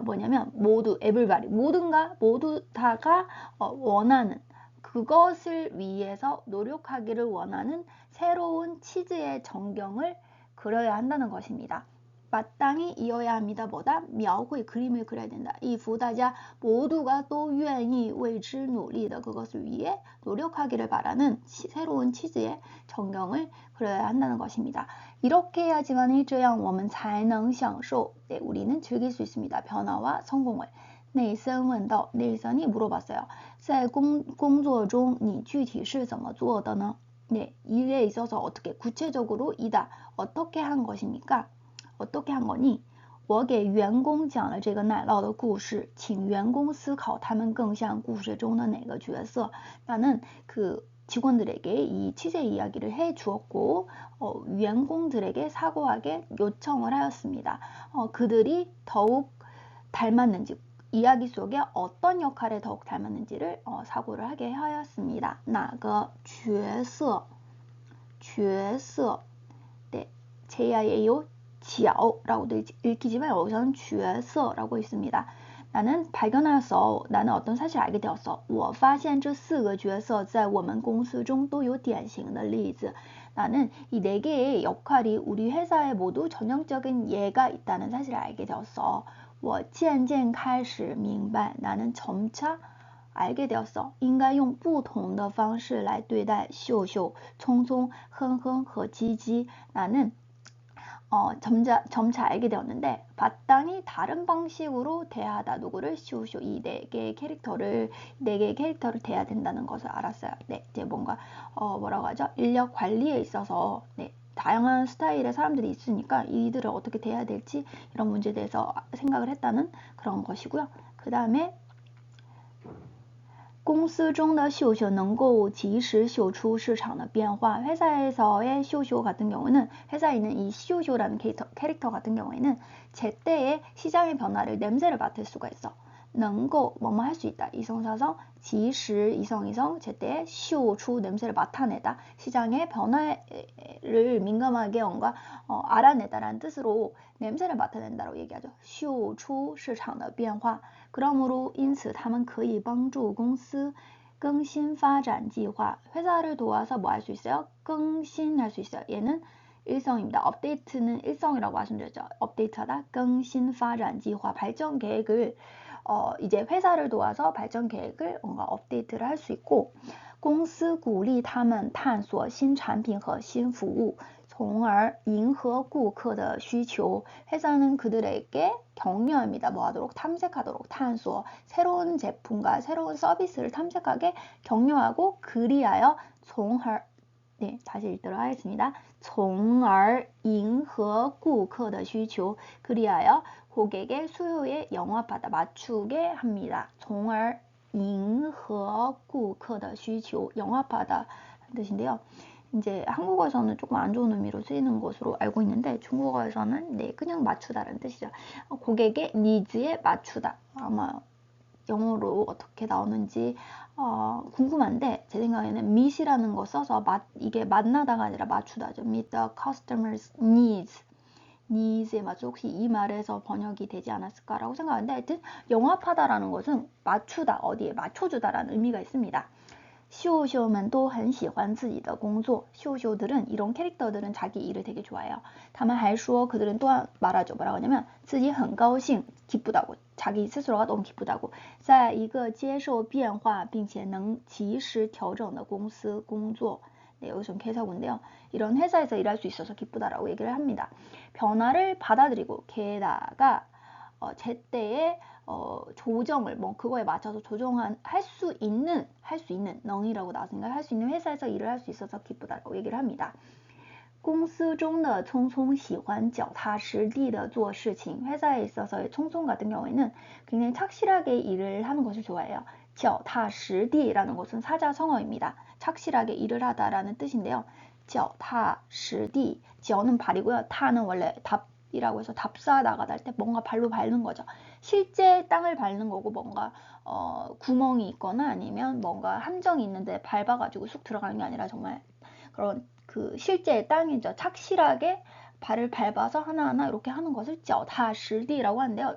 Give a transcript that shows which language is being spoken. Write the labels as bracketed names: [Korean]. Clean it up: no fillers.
[Korean] 뭐냐면 모두, [English] everybody, [Korean] 모두 다가 원하는 그것을 위해서 노력하기를 원하는 새로운 치즈의 전경을 그려야 한다는 것입니다. 마땅히 이어야 합니다. 뭐다? 描绘 그림을 그려야 된다. 이 부다자 모두가 또 [Chinese] 愿意为之努力的 [Korean] 그것을 위해 노력하기를 바라는 새로운 치즈의 전경을 그려야 한다는 것입니다. 이렇게 해야지만 [Chinese] 这样我们才能享受. [Korean] 네, 우리는 즐길 수 있습니다. 변화와 성공을. 네이선 问道, 네이선이 물어봤어요. [Chinese] 在工作中你具体是怎么做的呢? [Korean] 네, 일에 있어서 어떻게 구체적으로 이다. 어떻게 한 것입니까? 어떻게 한 거니? [Chinese] 我给员工讲了这个奶酪的故事，请员工思考他们更像故事中的哪个角色. [Korean] 나는 그 직원들에게 이 치즈의 이야기를 해 주었고員工들에게 사고하게 요청을 하였습니다. 그들이 더욱 닮았는지 이야기 속에 어떤 역할에 더욱 닮았는지를 사고를 하게 하였습니다. 哪个角色 네, 제야예요 角라고도 읽히지만 여기서는 角色라고 있습니다. 나는 발견하였어. 나는 어떤 사실을 알게 되었어. [Chinese] 我发现这四个角色在我们公司中都有典型的例子. [Korean] 나는 이 네 개의 역할이 우리 회사에 모두 전형적인 예가 있다는 사실을 알게 되었어. [Chinese] 我渐渐开始明白 [Korean] 나는 점차 알게 되었어. [Chinese] 应该用不同的方式来对待秀秀、聪聪、哼哼和鸡鸡. [Korean] 나는 점차 알게 되었는데 마땅히 다른 방식으로 대하다. 누구를? 쇼쇼. 이 네 개의 캐릭터를 대해야 된다는 것을 알았어요. 네, 이제 뭔가 뭐라고 하죠? 인력 관리에 있어서 네, 다양한 스타일의 사람들이 있으니까 이들을 어떻게 대해야 될지 이런 문제에 대해서 생각을 했다는 그런 것이고요. 그 다음에 [Chinese] 公司中的秀秀能够及时秀出市场的变化. [Korean] 회사에서의 쇼쇼 같은 경우는 회사에 있는 이 쇼쇼라는 캐릭터 같은 경우에는 제때의 시장의 변화를 냄새를 맡을 수가 있어. 能够 뭐뭐 할 수 있다. 이성사성 及时 이성이성 제때에 쇼出 냄새를 맡아내다. 시장의 변화를 민감하게 뭔가 알아내다라는 뜻으로 냄새를 맡아낸다라고 얘기하죠. [Chinese] 秀出市场的变化. [Korean] 그러므로 [Chinese] 因此他们可以帮助公司更新 发展 计划. [Korean] 회사를 도와서 뭐 할 수 있어요? 更新할 수 있어요. 얘는 일성입니다. 업데이트는 일성이라고 말씀드렸죠. 업데이트하다. 更新 发展 计划. 발전 계획을 이제 회사를 도와서 발전 계획을 뭔가 업데이트를 할 수 있고, [Chinese] 公司鼓励他们探索新产品和新服务，从而迎合顾客的需求. [Korean] 회사는 그들에게 격려합니다. 뭐 하도록? 탐색하도록. 探索. 새로운 제품과 새로운 서비스를 탐색하게 격려하고, 그리하여 从而 네, 다시 읽도록 하겠습니다. [Chinese] 从而迎合顾客的需求. [Korean] 그리하여 고객의 수요에 영합하다, 맞추게 합니다. [Chinese] 从而迎合顾客的需求, [Korean] 영합하다 뜻인데요. 이제 한국어에서는 조금 안 좋은 의미로 쓰이는 것으로 알고 있는데, 중국어에서는 네, 그냥 맞추다라는 뜻이죠. 고객의 니즈에 맞추다. 아마 영어로 어떻게 나오는지 궁금한데, 제 생각에는 meet이라는 거 써서 이게 만나다가 아니라 맞추다죠. [English] meet the customer's needs에 [Korean] 맞춰. 혹시 이 말에서 번역이 되지 않았을까라고 생각하는데, 하여튼 영합하다라는 것은 맞추다, 어디에 맞춰주다라는 의미가 있습니다. [Chinese] 秀秀们都很喜欢自己的工作. [Korean] 쇼쇼들은, 이런 캐릭터들은 자기 일을 되게 좋아해요. 다만 还说 그들은 또한 말하죠. 뭐라고 하냐면 [Chinese] 自己很高兴, [Korean] 기쁘다고. 자기 스스로가 너무 기쁘다고. [Chinese] 在一个接受变化并且能及时调整的公司工作. [Korean] 네, 여기서는 회사군데요. 이런 회사에서 일할 수 있어서 기쁘다라고 얘기를 합니다. 변화를 받아들이고, 게다가 제때에 조정을, 뭐 그거에 맞춰서 할 수 있는能이라고 나왔으니까 할 수 있는 회사에서 일을 할 수 있어서 기쁘다라고 얘기를 합니다. [Chinese] 公司中的聪聪喜欢脚踏实地的做事情. [Korean] 회사에 있어서의 총총 같은 경우에는 굉장히 착실하게 일을 하는 것을 좋아해요. 脚踏实地라는 것은 사자성어입니다. 착실하게 일을 하다라는 뜻인데요. 脚踏实地, 脚는 발이고요. 타는 원래 이라고 해서 답사다가 할 때 뭔가 발로 밟는 거죠. 실제 땅을 밟는 거고, 뭔가 구멍이 있거나 아니면 뭔가 함정이 있는데 밟아가지고 쑥 들어가는 게 아니라 정말 그런 그 실제 땅이죠. 착실하게 발을 밟아서 하나하나 이렇게 하는 것을 脚踏实地라고 하는데요.